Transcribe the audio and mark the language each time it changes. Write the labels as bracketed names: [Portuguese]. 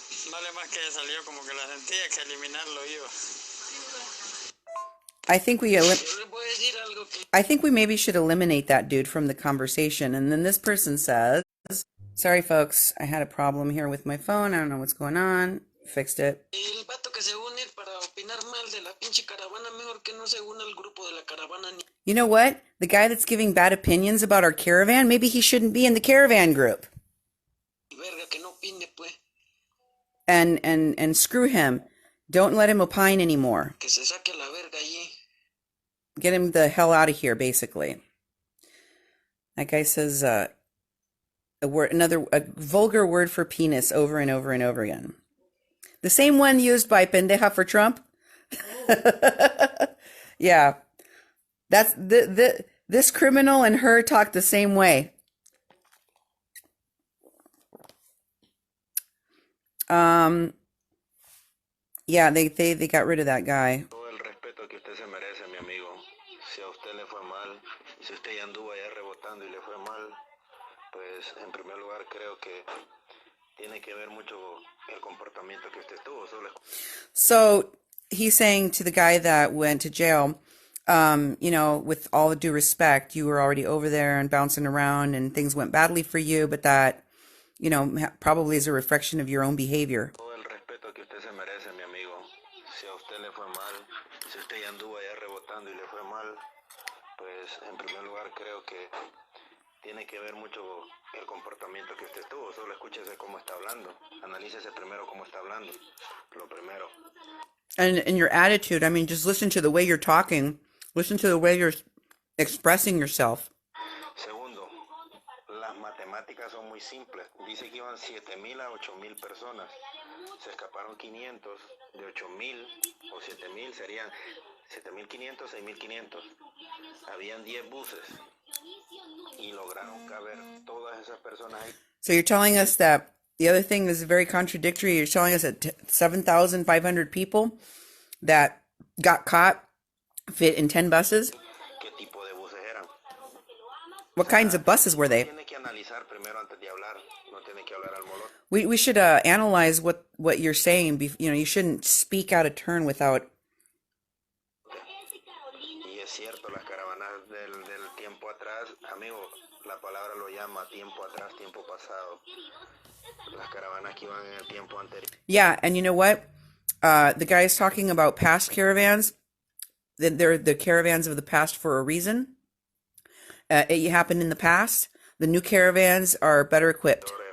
[Spanish] Vale más que salió como que la sentía que eliminarlo iba. [English] I think we maybe should eliminate that dude from the conversation. And then this person says, sorry folks, I had a problem here with my phone. I don't know what's going on. Fixed it. [Spanish] El vato que se une para opinar mal de la pinche caravana, mejor que no se una al grupo de la caravana. [English] You know what? The guy that's giving bad opinions about our caravan, maybe he shouldn't be in the caravan group. [Spanish] Verga, que no opine, pues. [English] And screw him. Don't let him opine anymore. [Spanish] Que se saque la verga allí. [English] Get him the hell out of here, basically. That guy says, a vulgar word for penis over and over and over again. The same one used by pendeja for Trump. Yeah, that's this criminal and her talk the same way. Yeah, they got rid of that guy. [Spanish] Todo el respeto que usted se merece, mi amigo. Si a usted le fue mal, si usted ya anduvo allá rebotando y le fue mal, pues en primer lugar creo que tiene que ver mucho el comportamiento que usted tuvo. [English] So he's saying to the guy that went to jail, with all due respect, you were already over there and bouncing around and things went badly for you, but that, probably is a reflection of your own behavior. [Spanish] Todo el respeto que usted se merece, mi amigo. Si a usted le fue mal, si usted ya anduvo allá rebotando y le fue mal, pues en primer lugar creo que tiene que ver mucho el comportamiento que usted tuvo. Solo escúchese cómo está hablando. Analícese primero cómo está hablando. Lo primero. [English] And your attitude, just listen to the way you're talking. Listen to the way you're expressing yourself. [Spanish] Segundo, las matemáticas son muy simples. Dice que iban 7,000 a 8,000 personas. Se escaparon 500. De 8,000 o 7,000 serían 7,500, 6,500. Habían 10 buses. Y lograron caber todas esas personas ahí. [English] So you're telling us that the other thing is very contradictory. You're telling us that 7,500 people that got caught fit in 10 buses? [Spanish] ¿Qué tipo de buses eran? [English] What kinds of buses were they? [Spanish] Tiene que analizar primero antes de hablar. No tiene que hablar al molón. [English] We should analyze what you're saying. You shouldn't speak out of turn without. [Spanish] Y es cierto, las caravanas del tiempo atrás, amigo, la palabra lo llama tiempo atrás, tiempo pasado. Las caravanas que iban en el tiempo anterior. [English] Yeah, and you know what? The guy is talking about past caravans. They're the caravans of the past for a reason. It happened in the past. The new caravans are better equipped.